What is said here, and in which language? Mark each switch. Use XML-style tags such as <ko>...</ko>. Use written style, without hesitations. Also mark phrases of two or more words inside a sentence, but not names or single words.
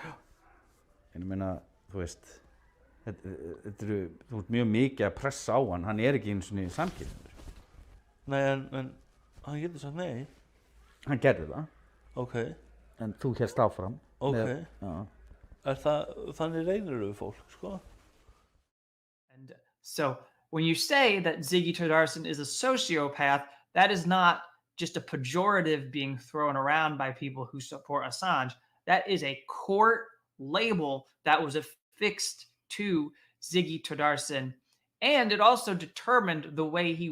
<is>En ég meina, þú veist, þú ert mjög mikið að pressa á hann ekki einu sinni samkynhneigður. Nei, en hann getur sagt nei. Hann gerði það. Ok. En þú hélst áfram. Ok. Já. Þannig reynir við fólk, sko.</is> <en>And so when you say that Ziggy Tardarson is a sociopath, that is not just a pejorative being thrown around by people who support Assange. That is a court label that was affixed to Ziggy Tardarson, and it also determined the way he</en>